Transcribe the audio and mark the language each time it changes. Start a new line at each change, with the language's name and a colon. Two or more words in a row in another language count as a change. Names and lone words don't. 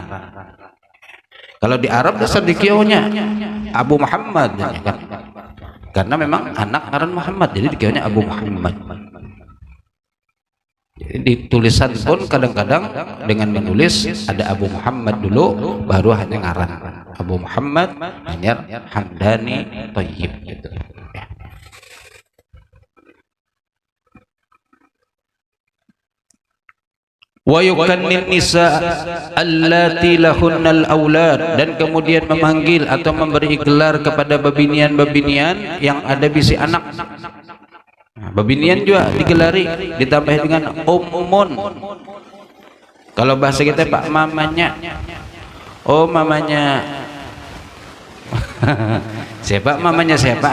Banjar: Kalau di Arab dasar dikionya Abu Muhammad kan, karena memang anak ngaran Muhammad, jadi dikiranya Abu Muhammad. Jadi di tulisan pun kadang-kadang dengan menulis ada Abu Muhammad dulu, baru hanya ngaran Abu Muhammad Anyar Hamdani Thayyib gitu.
Arabic: ويكنين النساء اللاتي لهن الأولاد,
Banjar: dan kemudian memanggil atau memberi gelar kepada babinian-babinian yang ada bisi anak. Babinian juga digelari, ditambah dengan ummun. Kalau bahasa kita Pak, mamanya. Oh, mamanya. Siapa mamanya siapa?